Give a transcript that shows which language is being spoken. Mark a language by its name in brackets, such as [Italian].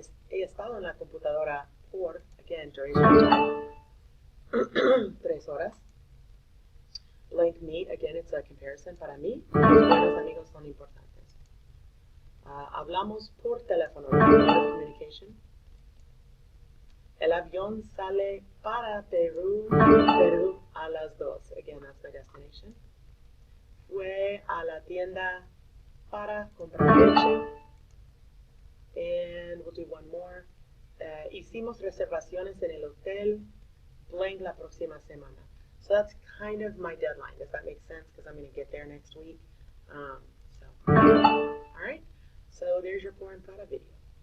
[Spanish] He estado en la computadora por, [English] again, duration of time, [Spanish] 3 horas. [English] Blank meet, again, it's a comparison. [Spanish] Para mí, los buenos amigos son importantes. Hablamos por teléfono, communication. El avión sale para Perú a las 2. [English] Again, that's my destination. [Spanish] Fue a la tienda para comprar leche. [English] And we'll do one more. [Spanish] Hicimos reservaciones en el hotel blank la próxima semana. [English] So that's kind of my deadline. Does that make sense? Because I'm going to get there next week. All right. So there's your Por en Para video.